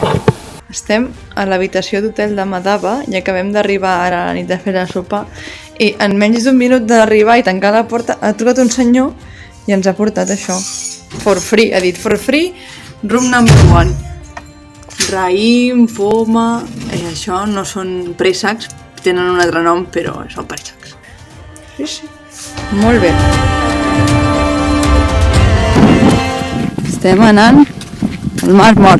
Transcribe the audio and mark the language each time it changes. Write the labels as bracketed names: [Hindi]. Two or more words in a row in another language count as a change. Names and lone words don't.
[Catalan] Estem a l'habitació d'hotel de Madaba i acabem d'arribar ara a la nit de fer la sopa I en menys d'un minut d'arribar i tancar la porta ha trucat un senyor i ens ha portat això. [English] For free, [Catalan] ha dit [English] for free, room number 1. [Catalan] Raïm, poma... això no són préssecs, tenen un altre nom, però són préssecs. Sí, sí. Molt bé. Estem anant al mar mort.